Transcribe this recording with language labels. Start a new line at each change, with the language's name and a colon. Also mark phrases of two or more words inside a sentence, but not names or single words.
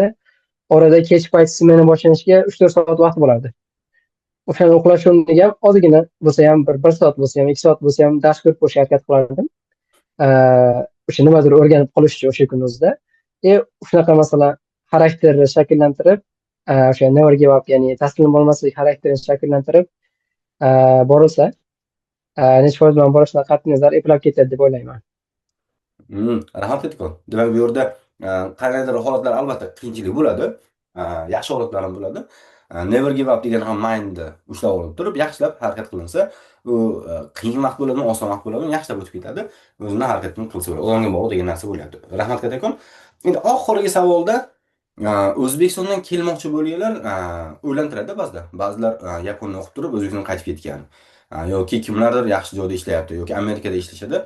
Uzbek: Orada kech payt smena boshlanishiga 3-4 soat vaqt bo'lardi. O'shani uxlash o'rniga ham ozgina bo'lsa ham 1 soat bo'lsa ham 2 soat bo'lsa ham dars ko'rib qo'yishga harakat qilardim. O'sha nimadir o'rganib qolish uchun o'sha kun o'zida. Shunaqa masalan xarakterni shakllantirib, o'sha
English: never give up,
Uzbek: ya'ni taslim bo'lmaslik xarakterini shakllantirib borilsa, necha foiz bilan borishdan qat'iy nazar eplab ketadi deb o'ylayman. Rahmat aytgan. Demak, bu yerda qandaydir holatlar albatta qiyinchilik bo'ladi. Yaxshi holatlar ham bo'ladi.
English: never give up
Uzbek: degan ham mindni ushlab olib turib, yaxshilab harakat qilinsa, u qiyin vaqt bo'ladimi, oson vaqt bo'ladimi, yaxshilab o'tib ketadi. O'zini harakatini qilsa bo'ladi. Odamga bog'liq degan narsa bo'lyapti. Rahmat kattakon. Endi oxirgi savolda O'zbekistondan kelmoqchi bo'lganlar o'ylantiradi ba'zida. Ba'zilar Yaponiya o'qib turib O'zbekistonga qaytib ketgan. Yoki kimlardir yaxshi joyda ishlayapti yoki Amerikada ishlashadi.